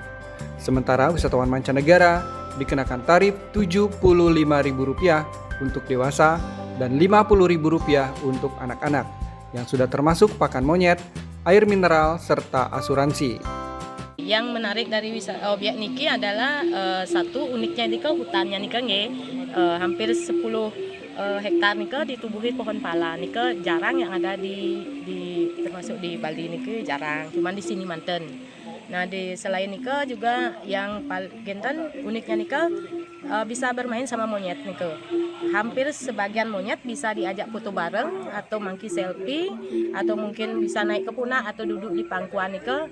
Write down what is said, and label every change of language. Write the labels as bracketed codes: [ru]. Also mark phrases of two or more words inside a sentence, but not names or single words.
[id] Sementara wisatawan mancanegara dikenakan tarif Rp75.000 untuk dewasa dan Rp50.000 untuk anak-anak, yang sudah termasuk pakan monyet, air mineral, serta asuransi. Yang menarik dari objek niki adalah satu uniknya nika hutannya nika hampir 10 hektar nika ditubuhi pohon pala. Nika jarang yang ada di termasuk di Bali nika jarang, cuman di sini manten. Nah, selain nika juga yang paling uniknya nika bisa bermain sama monyet nika. Hampir sebagian monyet bisa diajak foto bareng atau [en] monkey selfie [id] atau mungkin bisa naik ke punah atau duduk di pangkuan nika.